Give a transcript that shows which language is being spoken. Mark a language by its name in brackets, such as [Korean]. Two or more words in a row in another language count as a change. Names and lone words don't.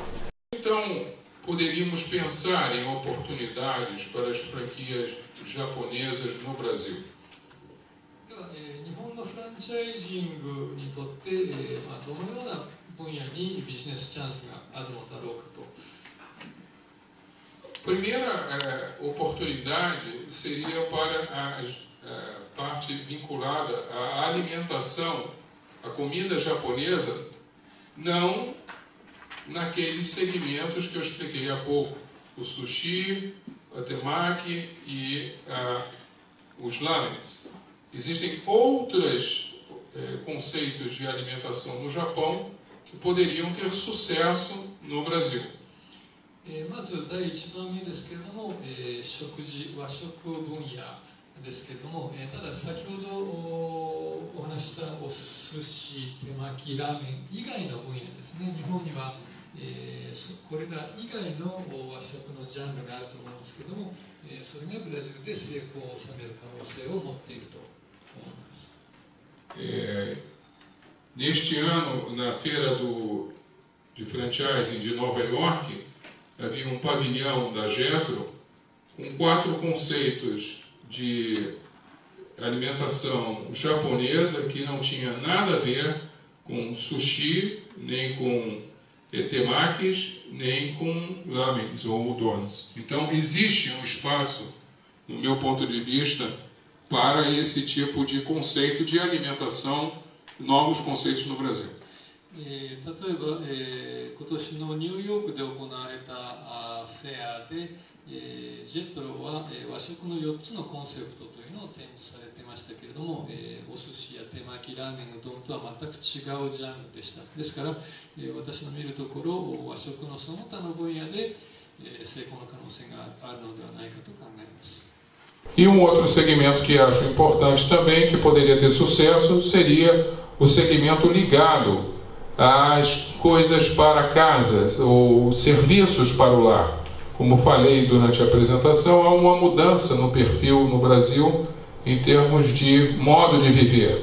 [Portuguese] Então, poderíamos pensar em oportunidades para as franquias japonesas no Brasil. [Japanese] 日本のフランチャイジングにとって、どのような分野にビジネスチャンスがあるのだろうかと。 [Portuguese] Primeira oportunidade seria parte vinculada à alimentação, à comida japonesa, não naqueles segmentos que eu expliquei há pouco, o sushi, a temaki e os lamens. Existem outros conceitos de alimentação no Japão que poderiam ter sucesso no Brasil. [Japanese] まず第1番目ですけれども、食事、和食分野ですけれども、ただ先ほどお話したお寿司、手巻き、ラーメン以外の分野ですね、日本には、これら以外の和食のジャンルがあると思うんですけれども、それがブラジルで成功を収める可能性を持っていると思います。 [Portuguese] Neste ano, na feira de franchising de Nova York, havia um pavilhão da Jetro com 4 conceitos de alimentação japonesa que não tinha nada a ver com sushi, nem com temakis, nem com lamens ou udons. Então, existe um espaço, no meu ponto de vista, para esse tipo de conceito de alimentação, novos conceitos no Brasil. [Japanese] 例えば、今年のニューヨークで行われたフェアで、ジェトロは、和食の4つのコンセプトというのを展示されていましたけれども、お寿司や手巻き、ラーメン、うどんとは全く違うジャンルでした。ですから、私の見るところ、和食のその他の分野で、成功の可能性があるのではないかと考えます。 [Portuguese] E outro segmento que acho importante também, que poderia ter sucesso, seria o segmento ligado às coisas para casa, ou serviços para o lar. Como falei durante a apresentação, há uma mudança no perfil no Brasil em termos de modo de viver.